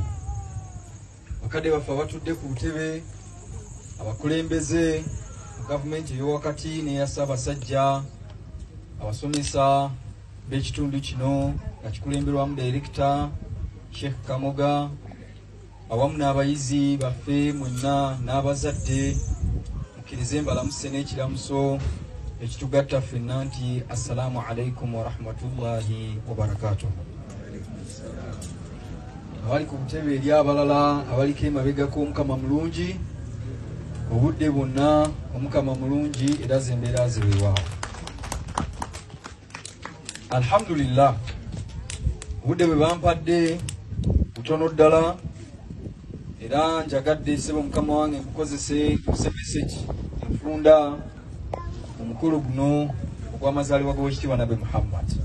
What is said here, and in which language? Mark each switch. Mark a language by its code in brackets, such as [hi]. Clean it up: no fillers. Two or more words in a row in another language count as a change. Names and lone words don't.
[lg] Bakadde baffe abatudde ku butebe, abakulembeze mu gavumenti ey'owakati n'eya Ssaabasajja, abasomesa b'ekitundu kino nga kikulemberwamu Director Sheikh Kamoga, awamu n'abayizi baffe mwenna n'abazadde, mukkirize mbalamuse n'ekiramuso ekitugatta ffenna nti [ar] السلام عليكم ورحمة الله وبركاته. [lg] Abali ku butebe eri abalala abaliko emabegako, Omukama mulungi obudde bwonna, Omukama mulungi era z'embeera ziweewaawo. Alhamdulillah, obudde bwe bampadde butono ddala, era njagadde sebo mukama wange nkukozese message enfunda omukulu guno ogw'amazaalibwa g'owekitiibwa Nabi Muhammad.